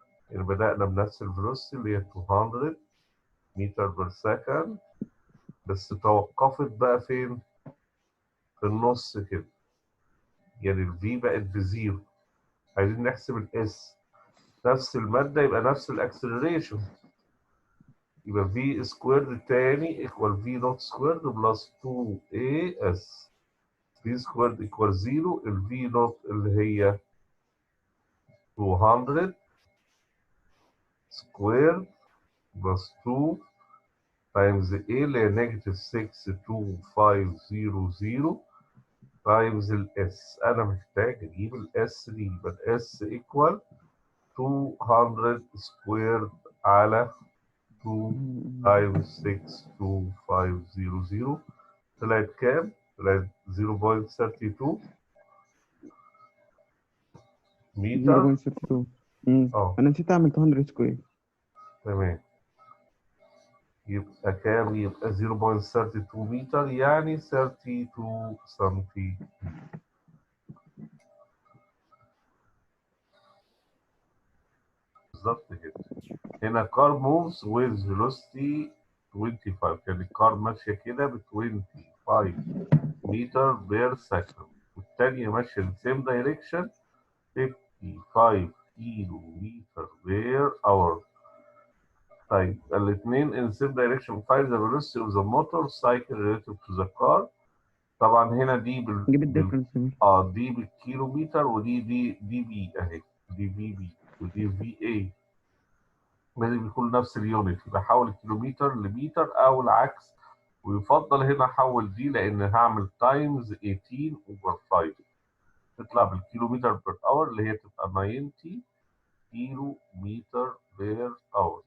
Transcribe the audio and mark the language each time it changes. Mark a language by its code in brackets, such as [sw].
[ar] يعني بدأنا بنفس الفيلوسيتي اللي هي 200 متر بير سكند بس توقفت بقى فين؟ في النص كده. يعني الفي بقت بزيرو. عايزين نحسب الاس. نفس المادة يبقى نفس الاكسلريشن. يبقى في سكويرد تاني ايكوال في نوت سكويرد بلس 2 اي اس. [en] v squared equals 0. ال v naught اللي هي 200 squared plus 2 times a اللي هي negative 62500 times ال s. [ar] أنا محتاج أجيب ال s دي، يبقى ال s [en] equal 200 squared [ar] على 2 times 62500. طلعت كام؟ طلعت 0.32 متر. 0.32. اه انا نسيت اعمل 200 سكوير. تمام. يبقى كام؟ يبقى 0.32 متر، يعني 32 سنتي. بالظبط كده. هنا [en] car moves with velocity 25، [ar] يعني الكار ماشية كده ب 25 متر بير سكند، والتانية ماشية [en] in same direction [ar] 55 كيلو متر بير اور. طيب الاثنين [en] in same direction find the velocity of the motorcycle relative to the car. [ar] طبعا هنا دي نجيب الديفرنس. دي بالكيلومتر، ودي دي بي اهي، دي في بي ودي في اي. لازم يكون نفس اليونت، يبقى احول الكيلومتر لمتر او العكس، ويفضل هنا احول دي لان هعمل تايمز 18 اوفر 5 تطلع بالكيلومتر بير اور اللي هي تبقى 90 كيلو متر بير اور.